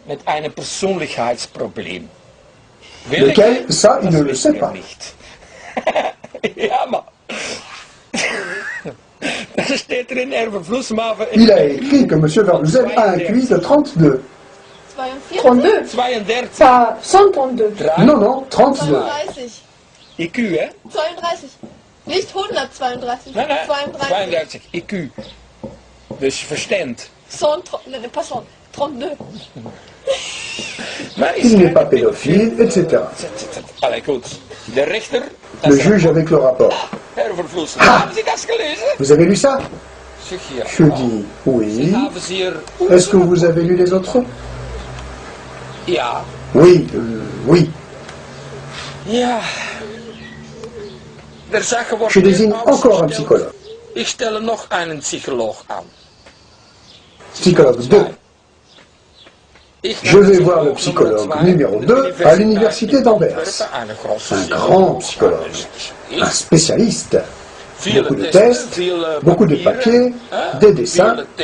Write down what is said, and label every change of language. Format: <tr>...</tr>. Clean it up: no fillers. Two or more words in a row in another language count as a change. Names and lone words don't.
<fr>Lequel, ça, il ne le sait pas. Il a écrit que monsieur Vervloesen a un QI de 32. 32? Pas 132. Non, non, 32.</fr> <nl>IQ, hè? 32. Niet 132. Nee, nee. 32. 32 IQ. Dus verstand. Nee,</nl> <fr>pas 100. 32. Il n'est pas pédophile, etc.</fr> <nl>Allee, goed. De rechter...</nl> <fr>Le juge avec le rapport.</fr> <de>Herr Vervloesen. Ah! Hebben Sie das gelesen?</de> <fr>Vous avez lu ça?</fr> <nl>Zeg hier.</nl> <fr>Je dis oui.</fr> <de>Haben Sie hier...</de> <fr>Est-ce que vous avez lu les autres?</fr> <nl>Ja.</nl> <fr>Oui, oui.</fr> <nl>Ja.</nl> <de>Der Sache</de> <nl>wordt</nl> <fr>Je désigne</fr> <nl>weer</nl> <fr>encore un</fr> <nl>uitgesteld.</nl> <fr>psychologue.</fr> <nl>Ik stel er nog een psycholoog aan.</nl> <fr>Psychologue 2. Je vais voir le psychologue numéro 2 à l'université d'Anvers. Un grand psychologue, un spécialiste. Beaucoup de tests, beaucoup de papiers, des dessins.</fr>